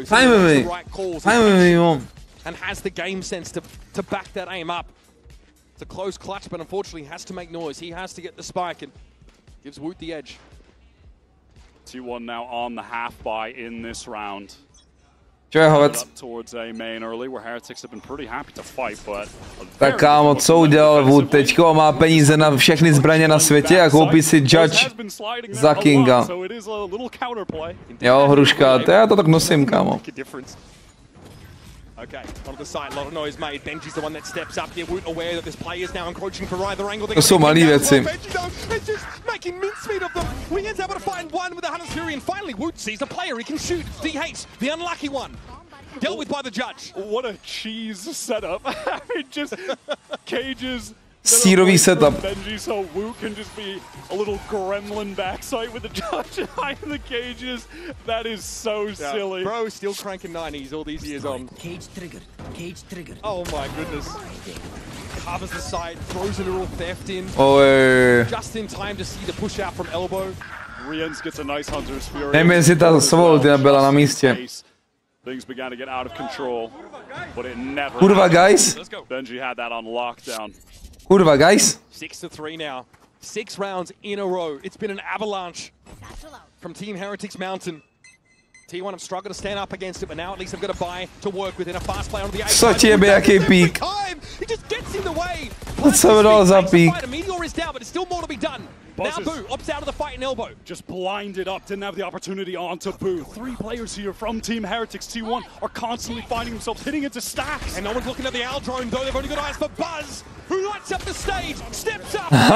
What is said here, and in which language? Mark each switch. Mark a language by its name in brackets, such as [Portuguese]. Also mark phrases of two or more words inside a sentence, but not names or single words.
[English] So he makes the right calls and has the game sense to back that aim up. It's a close clutch, but unfortunately has to make noise. He has to get the spike and gives Woot the edge. T1 now on the half buy in this round. Towards a main early, where Heretics have been pretty happy to fight, but [Czech] tak kámo, co udělal Woot teďko? Má peníze na všechny zbraně na světě a koupí si Judge za Kinga. Jo, hruška, to já to tak nosím, kámo. [English] Okay, on the side, a lot of noise made. Benji's the one that steps up here. Woot aware that this player is now encroaching for either angle. [Czech] To jsou malý věci. [English] Benji though is just making mincemeat of them. Winghead's able to find one with the Hunter's Fury, and finally Woot sees a player he can shoot. DH, the unlucky one. Dealt with by the judge. What a cheese setup. I mean, just cages. [Czech] Sírový setup. [English] Benji, so Woot can just be a little gremlin backside with the judge behind the cages. That is so silly. Bro, still cranking 90s all these years on. Cage triggered. Cage triggered. Oh my goodness. Covers the side, throws a little theft in. Just in time to see the push out from elbow. Riens gets a nice Hunter's Fury. [Czech] Nevím, jestli ta Svoltina byla na místě. [English] Things began to get out of control, but it never. [Czech] Kurva, guys. [English] Benji had that on lockdown. [Czech] Kurva, guys. [English] 6-3 now. 6 rounds in a row. It's been an avalanche from Team Heretics Mountain. T1 have struggled to stand up against it, but now at least they've got a buy to work with in a fast play on the A. Such a [Czech] jaký pík. [English] He just gets in the way. [Czech] Co to dal za pík? [English] Meteor is down, but it's still more to be done. Now Boo opts out of the fight in elbow. Just blinded up, didn't have the opportunity onto Boo. 3 players here from Team Heretics. T1 are constantly finding themselves hitting into stacks. And no one's looking at the Owl drone, though. They've only got eyes for Buzz, who lights up the stage, steps up.